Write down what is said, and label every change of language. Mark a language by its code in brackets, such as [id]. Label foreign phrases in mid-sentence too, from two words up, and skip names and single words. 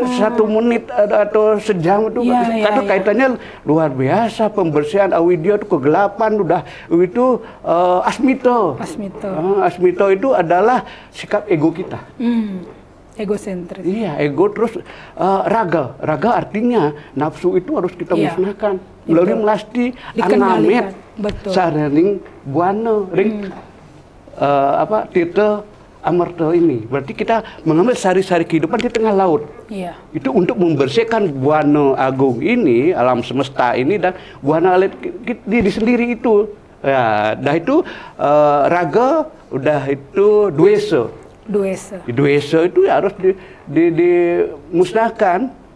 [id] 1 menit atau sejam itu nggak bisa, karena kaitannya luar biasa. Pembersihan avidya itu kegelapan, udah itu asmito. Asmito itu adalah sikap ego kita. Egosentris. Iya, ego. Terus raga. Raga artinya nafsu itu harus kita musnahkan melalui melasti [ban] anamet saraning buana ring tirta amarta [id] ini. Berarti kita mengambil sari-sari kehidupan di tengah laut. Itu untuk membersihkan buana agung ini, alam semesta ini, dan buana alit diri sendiri itu. Ya, dah itu raga, udah itu duesa. Duesa itu harus dimusnahkan.